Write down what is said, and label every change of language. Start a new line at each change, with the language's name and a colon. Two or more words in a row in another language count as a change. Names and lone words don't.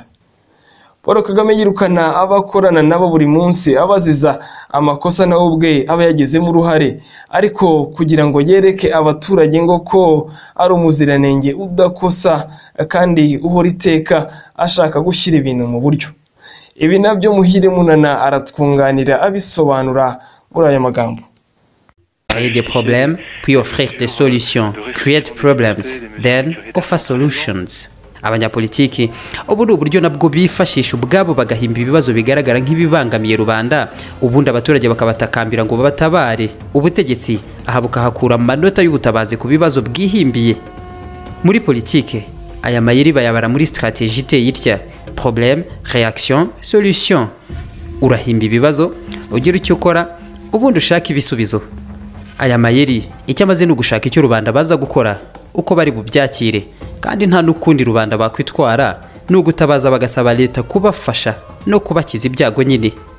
Kinyarwanda: Paul Kagame yirukana abakorana nabo buri munsi, abaziza amakosa nawe ubwe aba yagizemo uruhare, ariko kugira ngo yereke abaturage ngo ko ari umuziranenge udakosa kandi uhora iteka ashaka gushyira ibintu mu buryo. Ibi nabyo Muhire Munana aratwunganira abisobanura muri aya magambo.
French: Créer des problèmes, puis offrir des solutions.
English: Create problems, then offer solutions.
Kinyarwanda: Abanyapolitiki ubu ni uburyo nabwo bifashisha ubwabo bagahimba ibibazo bigaragara nk'ibibangamiye rubanda, ubundi abaturage bakabatakambira ngo babatabare. Ubutegetsi aha bukahakura amanota y'ubutabazi ku bibazo bwihimbiye. Muri politike aya mayeri bayabara muri stratégie iteye itya:
French: problème, réaction, solution.
Kinyarwanda: Urahimba ibibazo, ugira icyo ukora, ubundi ushaka ibisubizo. Aya mayeri icyo amaze no gushaka icyo rubanda baza gukora, uko bari bubyakire, kandi nta n'ukundi rubanda bakwitwara no gutabaza bagasaba leta kubafasha no kubakiza ibyago nyine.